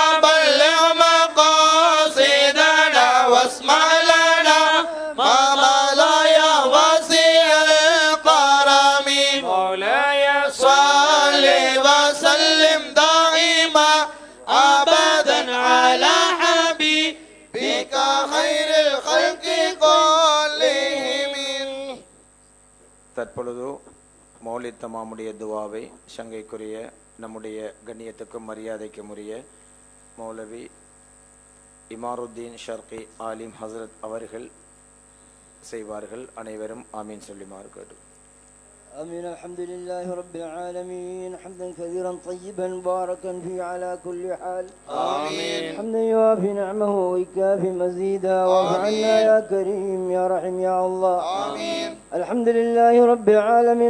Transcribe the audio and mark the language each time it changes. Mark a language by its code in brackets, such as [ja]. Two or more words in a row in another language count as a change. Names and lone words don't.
[ar] بلغ مقاصدنا واسمع لنا ما مضى يا وسيع الكرم مولاي صل وسلم دائما ابدا على حبيبك خير الخلق كلهم. [ta] தற்பொழுது மௌலித் தமாமுடைய துவாவை சங்கைக்குரிய நம்முடைய கண்ணியத்துக்கும் மரியாதைக்கும் உரிய மௌலவி இமாருத்தீன் ஷர்கி ஆலிம் ஹசரத் அவர்கள் செய்வார்கள். அனைவரும் ஆமீன் சொல்லிமாறு கேட்டு. [ar] آمين. الحمد لله رب العالمين حمدا كثيرا طيبا مباركا فيه على كل حال. آمين. حمدا يوافي نعمه ويكافي مزيدا. واعف عنا يا كريم يا رحيم يا الله. آمين. الحمد لله رب العالمين.